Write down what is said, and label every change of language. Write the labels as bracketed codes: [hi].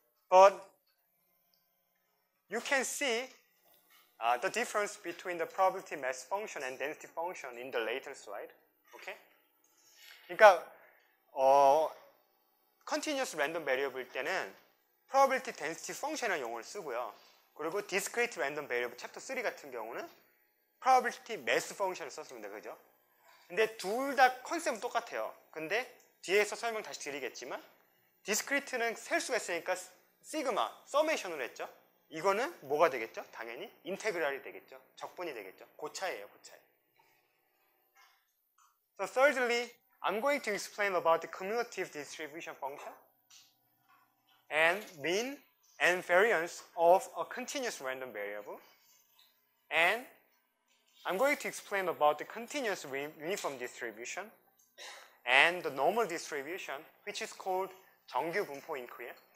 [en] But you can see the difference between the probability mass function and density function in the later slide. Okay? [ko] 그러니까 [en] continuous random variable [ko] 일 때는 [en] probability density function [ko] 이라는 용어를 쓰고요. 그리고 [en] discrete random variable [ko] 챕터 3 같은 경우는 [en] probability mass function [ko] 을 썼습니다. 그죠? 근데 둘 다 컨셉은 똑같아요. 근데 뒤에서 설명 다시 드리겠지만 discrete는 셀 수가 있으니까 시그마, 서메이션으로 했죠. 이거는 뭐가 되겠죠? 당연히 인테그랄이 되겠죠. 적분이 되겠죠. 고차예요, 고차. [en] So thirdly, I'm going to explain about the cumulative distribution function and mean and variance of a continuous random variable. And I'm going to explain about the continuous uniform distribution and the normal distribution, which is called 정규 분포 in Korean.